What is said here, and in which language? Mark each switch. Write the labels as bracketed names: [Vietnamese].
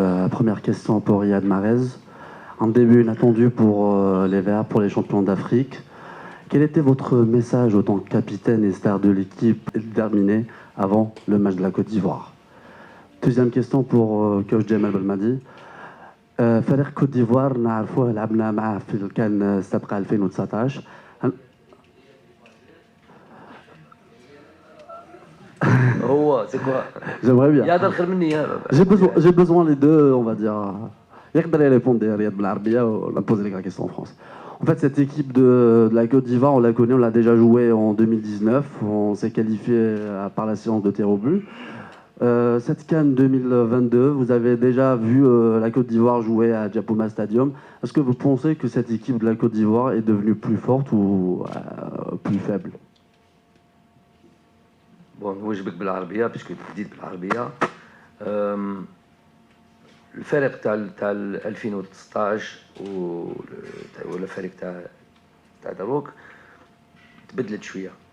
[French] Première question pour Riyad Mahrez. Un début inattendu pour les Verts, pour les champions d'Afrique. Quel était votre message en tant que capitaine et star de l'équipe déterminée avant le match de la Côte d'Ivoire? Deuxième question pour coach Djemal Belmadi. [Arabic] فريق كوت ديفوار نعرفوه لعبنا معاه في الكان السابقة 2019. [French] Oh, c'est quoi? J'aimerais bien. J'ai besoin les deux, on va dire. [Arabic] يقدر [French] répondre Riyad [Arabic] بالعربية, [French] on a posé la question en France. En fait, cette équipe de la Côte d'Ivoire, on la connaît, on l'a déjà jouée en 2019. On s'est qualifié par la séance de tir au but. Cette CAN 2022, vous avez déjà vu la Côte d'Ivoire jouer à Djapoma Stadium. Est-ce que vous pensez que cette équipe de la Côte d'Ivoire est devenue plus forte ou plus faible? Bon, [Arabic] نوجبك بالعربية [French] puisque [Arabic] بديت بالعربية. الفريق تاع 2019 ولا الفريق تاع دروك تبدلت شوية.